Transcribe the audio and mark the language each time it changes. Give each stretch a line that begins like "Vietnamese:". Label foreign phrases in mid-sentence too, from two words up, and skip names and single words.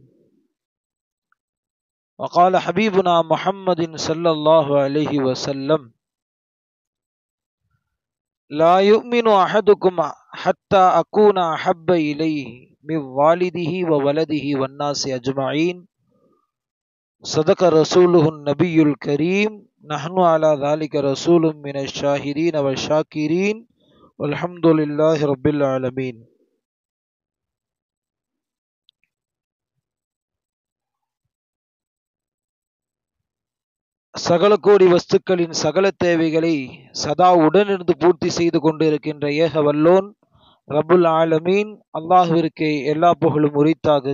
Arabic: وقال حبيبنا محمد صلى الله عليه وسلم لا يؤمن أحدكم حتى أكون أحب إليه من والده وولده والناس أجمعين صدق رسوله النبي الكريم نحن على ذلك رسول من الشاهدين والشاكرين والحمد لله رب العالمين.
Tamil: சகல கோடி வஸ்துக்களின் சகல தேவைகளை சதா உடனிருந்து பூர்த்தி செய்து கொண்டிருக்கின்ற ஏக வல்லோன்
Arabic: رب العالمين
Tamil: அல்லாஹ்விற்கு எல்லா புகழும் உரித்தாகுக.